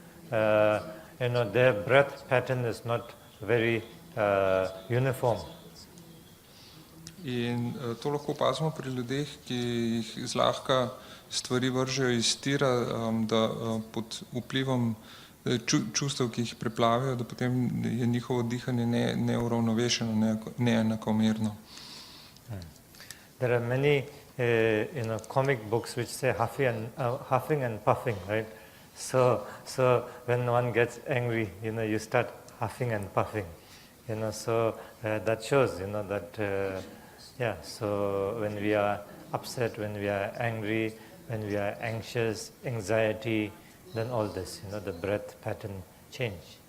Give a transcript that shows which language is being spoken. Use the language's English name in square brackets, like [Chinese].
[English] Their breath pattern is not very uniform. [Slovenian] In to lahko opazimo pri ljudeh, ki jih zlahka stvari vržejo iz tira, da pod vplivom čustev, ki jih preplavijo, da potem je njihovo dihanje neuravnovešeno, neenakomerno. [English] There are many comic books which say huffing and puffing, right? So when one gets angry, you start huffing and puffing. So that shows, that so when we are upset, when we are angry, when we are anxious, anxiety, then all this, the breath pattern change.